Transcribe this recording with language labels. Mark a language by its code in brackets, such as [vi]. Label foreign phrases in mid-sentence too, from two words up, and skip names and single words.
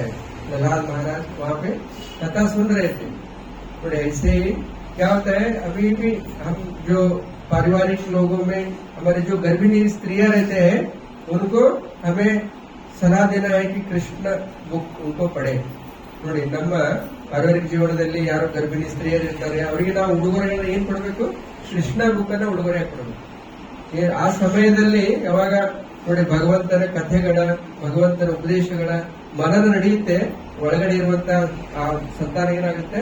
[hi] प्रहलाद महाराज वहाँ पे कथा सुन रहे थे. तो ऐसे ही क्या होता है, अभी भी हम जो पारिवारिक लोगों में हमारे जो गर्भिणी स्त्रियां रहते हैं, उनको हमें सलाह देना है कि कृष्ण बुक उनको पढ़े. [kn] ನೋಡಿ ನಮ್ಮ ಪಾರಿವಾರಿಕ ಜೀವನದಲ್ಲಿ ಯಾರು ಗರ್ಭಿಣಿ ಸ್ತ್ರೀಯರು ಇರ್ತಾರೆ ಅವರಿಗೆ ನಾವು ಉಡುಗೊರೆಗಳನ್ನ ಏನ್ ಕೊಡಬೇಕು? ಕೃಷ್ಣ ಬುಕ್ಕನ್ನ ಉಡುಗೊರೆ ಕೊಡಬೇಕು. ಆ ಸಮಯದಲ್ಲಿ ಯಾವಾಗ ನೋಡಿ ಭಗವಂತನ ಕಥೆಗಳ, ಭಗವಂತನ ಉಪದೇಶಗಳ ಮನನ ನಡೆಯುತ್ತೆ, ಒಳಗಡೆ ಇರುವಂತ ಆ ಸಂತಾನ ಏನಾಗುತ್ತೆ?